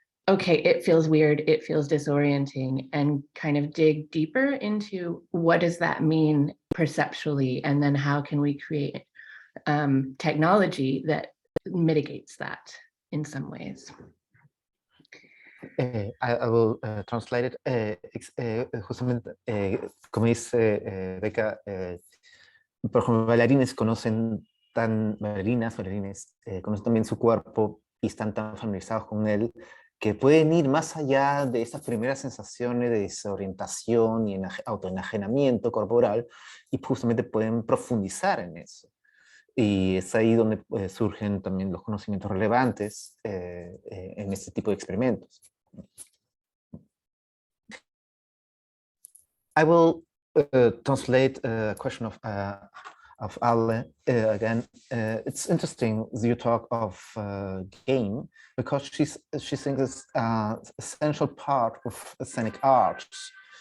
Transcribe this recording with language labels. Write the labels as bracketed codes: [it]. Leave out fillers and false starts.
[en] okay, it feels weird, it feels disorienting, and kind of dig deeper into what does that mean perceptually, and then how can we create technology that mitigates that in some ways. I will translate it. [es] Justamente, como dice Becca, por ejemplo, bailarines conocen bailarines conocen también su cuerpo y están tan familiarizados con él que pueden ir más allá de esas primeras sensaciones de desorientación y autoenajenamiento corporal, y justamente pueden profundizar en eso. Y es ahí donde surgen también los conocimientos relevantes en este tipo de experimentos. [en] I will translate a question of Ale again. It's interesting you talk of game, because she thinks it's an essential part of scenic arts.